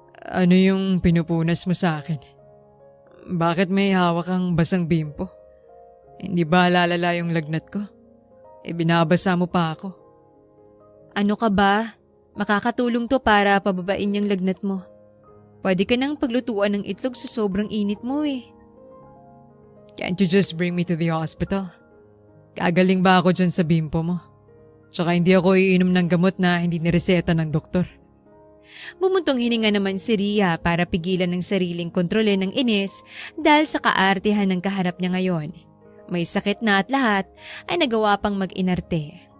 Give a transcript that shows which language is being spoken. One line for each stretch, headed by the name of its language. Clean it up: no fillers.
Filipino: Ano yung pinupunas mo sa akin? Bakit may hawak kang basang bimpo? Hindi ba lalala yung lagnat ko? Binabasa mo pa ako. Ano ka ba? Makakatulong to para pababain yung lagnat mo. Pwede ka nang paglutuan ng itlog sa sobrang init mo eh.
English: Can't you just bring me to the hospital?
Filipino: Gagaling ba ako dyan sa bimpo mo? Tsaka hindi ako iinom ng gamot na hindi nireseta ng doktor. Bumuntong hininga naman si Ria para pigilan ng sariling kontrole ng inis dahil sa kaartihan ng kaharap niya ngayon. May sakit na at lahat ay nagawa pang mag-inarte.